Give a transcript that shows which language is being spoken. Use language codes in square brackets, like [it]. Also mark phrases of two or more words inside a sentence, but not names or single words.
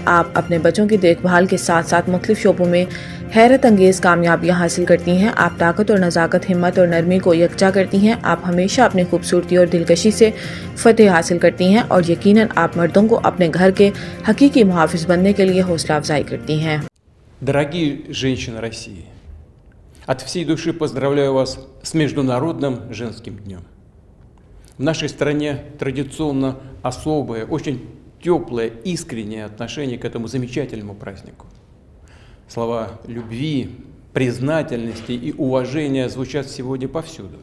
[ur] آپ اپنے بچوں کی دیکھ بھال کے ساتھ ساتھ مختلف شعبوں میں حیرت انگیز کامیابیاں حاصل کرتی ہیں. آپ طاقت اور نزاکت، ہمت اور نرمی کو یکجا کرتی ہیں۔ آپ ہمیشہ اپنی خوبصورتی اور دلکشی سے فتح حاصل کرتی ہیں اور یقیناً آپ مردوں کو اپنے گھر کے حقیقی محافظ بننے کے لیے حوصلہ افزائی کرتی ہیں. [ru] Дорогие женщины России, от всей души поздравляю вас с Международным женским днем. В нашей стране традиционно особое, очень теплое, искреннее отношение к этому замечательному празднику. Слова любви, признательности и уважения звучат сегодня повсюду.